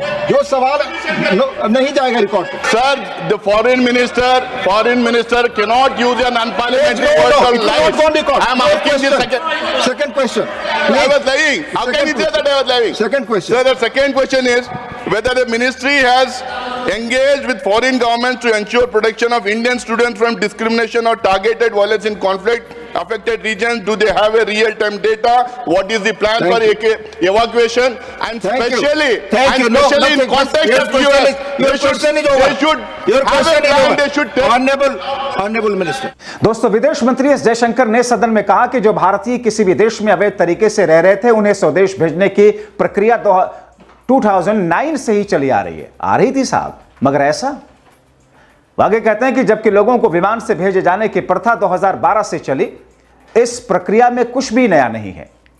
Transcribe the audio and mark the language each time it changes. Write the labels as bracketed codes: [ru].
[hi] जो सवाल नहीं जाएगा record [en] Sir? The foreign minister cannot use an unparliamentary word called lies. I am asking the second question. I was lying. How can you say that I was lying? Second question. Sir, the second question is whether the ministry has engaged with foreign governments to ensure protection of Indian students from discrimination or targeted violence in conflict affected regions. Do they have a real-time data? What is the plan for evacuation? And especially in context of US, they should have a plan. They should Honorable Minister. [hi] दोस्तों, विदेश मंत्री S Jaishankar ने सदन में कहा कि जो भारतीय किसी भी देश में अवैध तरीके से रह रहे थे, उन्हें स्वदेश भेजने की प्रक्रिया 2009 से ही चली आ रही थी साहब, मगर ऐसा आगे कहते हैं कि जबकि लोगों को विमान से भेजे जाने की प्रथा 2012 से चली, इस प्रक्रिया में कुछ भी नया नहीं है।